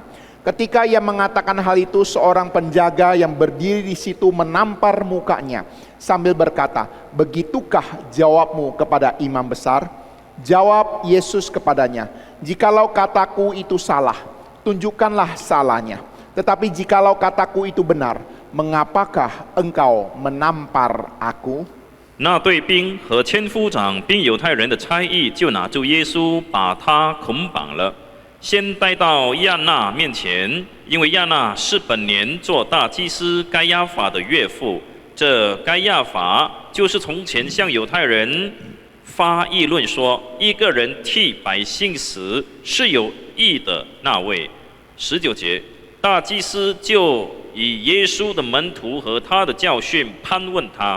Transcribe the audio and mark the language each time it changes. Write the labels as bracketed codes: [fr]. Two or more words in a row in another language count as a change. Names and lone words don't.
[id] Ketika ia mengatakan hal itu, seorang penjaga yang berdiri di situ menampar mukanya sambil berkata, begitukah jawabmu kepada imam besar? Jawab Yesus kepadanya, jikalau kataku itu salah, tunjukkanlah salahnya. Tetapi jikalau kataku itu benar, mengapakah engkau menampar aku? [zh] 那队兵和千夫长并犹太人的差役就拿住耶稣，把他捆绑了，先带到亚那面前，因为亚那是本年做大祭司该亚法的岳父。这该亚法就是从前向犹太人发议论说，一个人替百姓死是有义的那位。19节，大祭司就以耶稣的门徒和他的教训攀问他。